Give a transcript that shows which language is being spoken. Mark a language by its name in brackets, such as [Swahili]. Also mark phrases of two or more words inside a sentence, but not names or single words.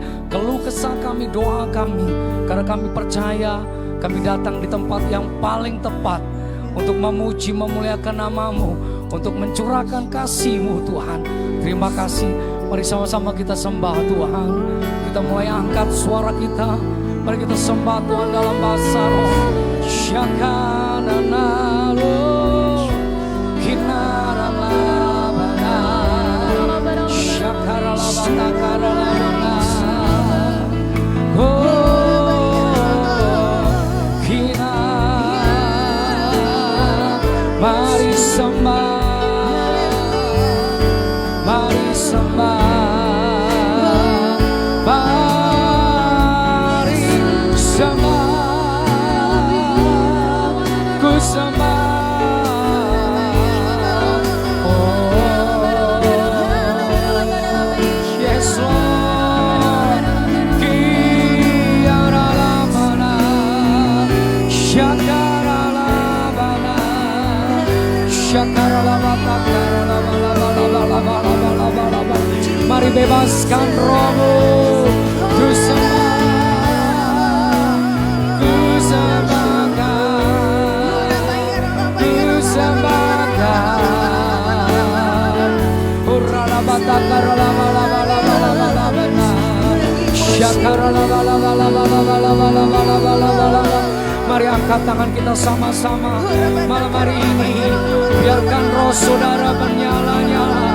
[Indonesian] Keluh kesah kami, doa kami. Karena kami percaya kami datang di tempat yang paling tepat untuk memuji, memuliakan nama-Mu, untuk mencurahkan kasih-Mu, Tuhan. Terima kasih. Mari sama-sama kita sembah Tuhan. Kita mulai angkat suara kita. Mari kita sembah Tuhan dalam bahasa roh. Syakananalo kinaralabana syakaralabatakaralamana mari sembah, mari sembah, mari sembah, ku sembah. [English] Oh, yes Lord, kiaralamana, syakaralabana. [Indonesian] Mari bebaskan rohmu. Ku sembah, ku sembahkan, ku sembahkan. Mari angkat tangan kita sama-sama malam hari ini. Biarkan roh saudara bernyala-nyala.